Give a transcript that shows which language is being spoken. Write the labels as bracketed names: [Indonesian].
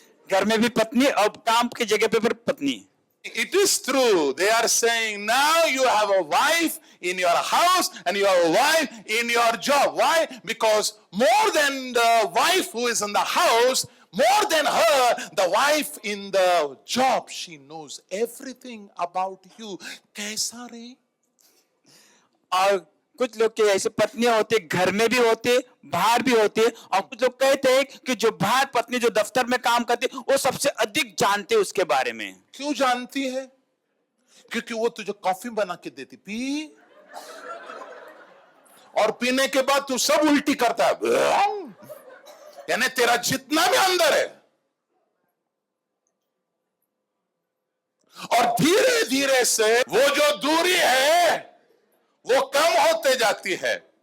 [Hindi] घर में भी पत्नी और काम की जगह पे पत्नी। [English] It is true. They are saying now you have a wife in your house and you have a wife in your job. Why? Because more than the wife who is in the house, more than her, the wife in the job, she knows everything about you. [Hindi] कैसा रे? और कुछ लोग के ऐसे पत्नियां होती है, घर में भी होती है, बाहर भी होती है, और कुछ लोग कहते हैं कि जो बाहर पत्नी जो दफ्तर में काम करती है वो सबसे अधिक जानते हैं उसके बारे में। क्यों जानती है? क्योंकि वो तुझे कॉफी बना के देती, पी, और पीने के बाद तू सब उल्टी करता है, यानी तेरा जितना भी अंदर है, और धीरे धीरे से वो जो दूरी है वो कम होते जाती है।